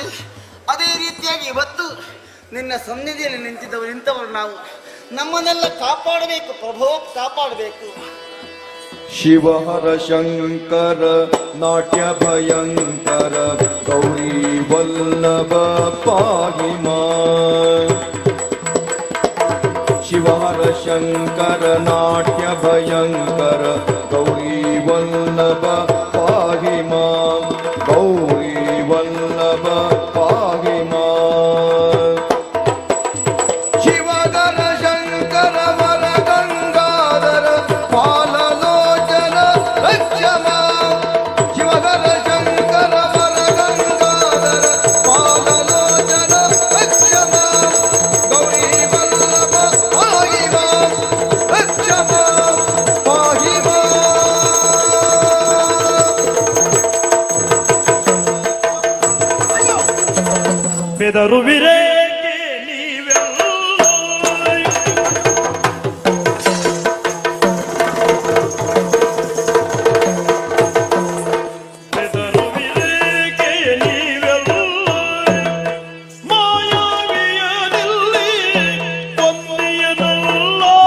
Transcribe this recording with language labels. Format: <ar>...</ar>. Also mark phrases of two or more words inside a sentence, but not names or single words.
<kn>ಅದೇ ರೀತಿಯಾಗಿ ಇವತ್ತು ನಿನ್ನ ಸನ್ನಿಧಿಯಲ್ಲಿ ನಿಂತವರು ನಾವು. ನಮ್ಮನ್ನೆಲ್ಲ ಕಾಪಾಡಬೇಕು ಪ್ರಭೋ, ಕಾಪಾಡಬೇಕು.</kn> <sa>ಶಿವಹರ ಶಂಕರ ನಾಟ್ಯ ಭಯಂಕರ ಗೌರಿ ವಲ್ಲಭ ಪಾಹಿ ಮಾಂ. ಶಿವಹರ ಶಂಕರ ನಾಟ್ಯ ಭಯಂಕರ ಗೌರಿ ವಲ್ಲಭ ಪಾಹಿ ಮಾಂ. ಗೌರಿ ವಲ್ಲಭ ಪಾಹಿ ಮಾಂ. ಶಿವಧರ ಶಂಕರ ವರ ಗಂಗಾಧರ ಪಾಲಲೋಚನ ರಕ್ಷ ಮಾಂ. ಶಿವಧರ ಶಂಕರ ವರ ಗಂಗಾಧರ ಪಾಲಲೋಚನ ರಕ್ಷ ಮಾಂ. ಗೌರಿ ವಲ್ಲಭ ಪಾಹಿ ಮಾಂ. ರಕ್ಷ ಮಾಂ ಪಾಹಿ ಮಾಂ.</sa> <kn>ಬೆದರುವಿರೇಕೆ ನೀವೆಲ್ಲ ಬೆದರುವಿರೇಕೆ ನೀವೆಲ್ಲ ಮಾಯಾವಿಯನಲ್ಲಿ ಕೊಂದಿಯನಲ್ಲ.</kn>